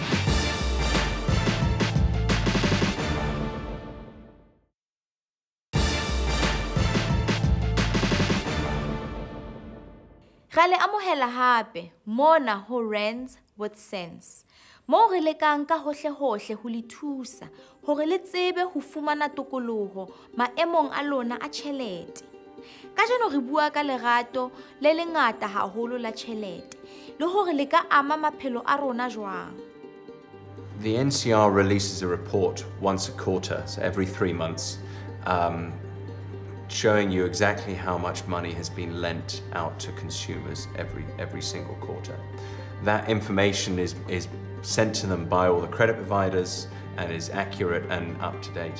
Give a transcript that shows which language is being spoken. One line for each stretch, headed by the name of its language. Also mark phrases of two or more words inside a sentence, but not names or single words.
Southern Sotho: Re le amohela hape mona ho Rands with Sense, moo re lekang ka hohle-hohle ho le thusa hore le tsebe ho fumana tokoloho maemong a lona a tjhelete. Kajeno re bua ka lerato le lengata haholo la tjhelete le hore le ka ama maphelo a rona jwang.
English: The NCR releases a report once a quarter, so every 3 months, showing you exactly how much money has been lent out to consumers every single quarter. That information is sent to them by all the credit providers and is accurate and up to date.